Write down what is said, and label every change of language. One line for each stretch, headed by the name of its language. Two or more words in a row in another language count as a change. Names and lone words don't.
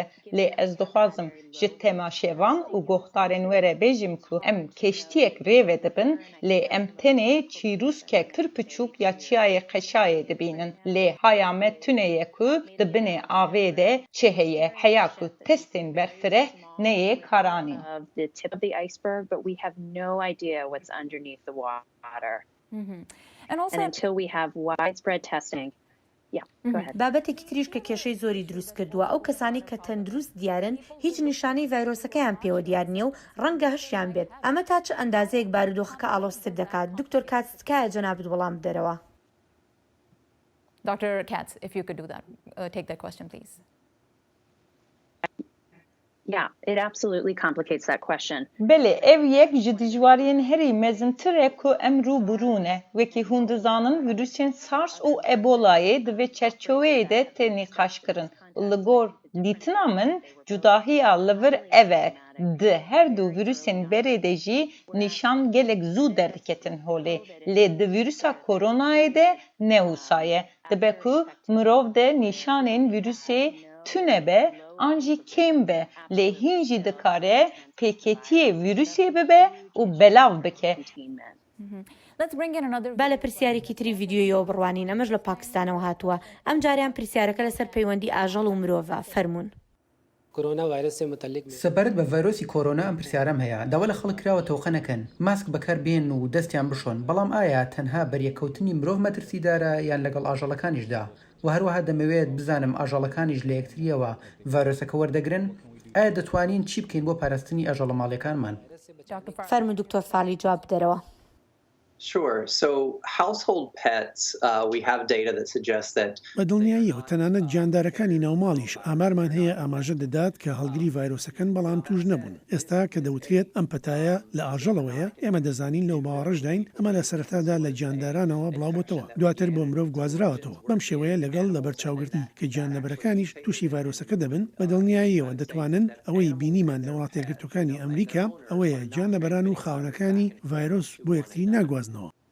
Kurdish: Lê ez dixwazim ji temaşevan û guhdarên we re bêjim ku em keştiyek rêve dibin, lê em tenê çîrûskek pir piçûk ya çiyayê qeşayê dibînin. Lê haya me tuneye ku di binê avê de çi heye, heya ku testên berfireh neyê karanîn.
English: The tip of the iceberg, but we have no idea what's underneath the water. And also, and until we have widespread testing. Yeah, go ahead.
Central Kurdish: بابەتێکی تریش کە کێشەی زۆری دروست کردووە ئەو کەسانی کە تەندروست دیارن هیچ نیشانەی ڤایرۆسەکەیان پێوە دیار نییە و ڕەنگە هەشیان بێت ئەمە تا چ ئەندازەیەک بارودۆخەکە ئاڵۆزتر دەکات. دکتۆر کاتس تکایە جەنابەت وەڵام بدەرەوە.
English: Dr. Katz, if you could do that, take that question, please. Yeah, it absolutely complicates that question.
Kurdish: Belê ev yek ji dijwariyên herî mezintir e ku em rûbirû ne. Wekî hûn dizanin virüsên SARS û Ebola'yê di vê çerçeveyê de tê nîqaş kirin. Li gor dîtina min cudahiya li vir ev e. Di her du virüsên berê de jî nîşan gelek zû derdiketin holê. Lê di virüsa koronayê de ne wisa ye. Dibe ku mirov de nîşanên virüsê tune be an jî kêm be lê hîn jî dikare pêketiyê virüsê bibe û belav bike.
Central Kurdish: با لە پرسیارێکی تری ڤیدیۆیەوە بڕوانین ئەمەش لە پاکستانەوە هاتووە ئەم جاریان پرسیارەکە لەسەر پەیوەندی ئاژەڵ و مرۆڤە فەرموون. سەبارەت بە ڤایرۆسی کۆرۆنا ئەم پرسیارەم هەیە داوا لە خەڵک کراوە تەوقە نەکەن ماسک بەکار بێن و دەستیان بشۆن بەڵام ئایا تەنها بەریەکەوتنی مرۆڤ مەترسیدارە یان لەگەڵ ئاژەڵەکانیشدا و هەروەها دەمەوێت بزانم ئاژەڵەکانیش لە یەکتریەوە ڤایرۆسەکە وەردەگرن ئایا دەتوانین چی بکەین بۆ پاراستنی ئاژەڵە ماڵیەکانمان؟ فەرموو دکتۆر فاڵی جواب بدەرەوە.
English: Sure. So household pets, we have data that suggests that
Central Kurdish: بە دڵنیاییەوە تەنانەت گیاندارەکانی ناوماڵیش ئامارمان هەیە ئاماژە دەدات کە هەڵگری ڤایرۆسەکەن بەڵام توش نەبوون. ئێستا کە دەوترێت ئەم پەتایە لە ئاژەڵەوەیە ئێمە دەزانین لەو باوەڕەشداین ئەمە لە سەرەتادا لە گیاندارانەوە بڵاوبووتەوە دواتر بۆ مرۆڤ گوازراوەتەوە بەم شێوەیە لەگەڵ لە بەرچاوگرتن کە گیانلەبەرەکانیش تووشی ڤایرۆسەکە دەبن بە دڵنیاییەوە دەتوانن ئەوەی بینیمان لە وڵاتە یەکگرتووەکانی ئەمریکا ئەوەیە گیانلەبەران و خاونەکانی ڤایرۆس بۆ یەکتری ناگوازنەوە.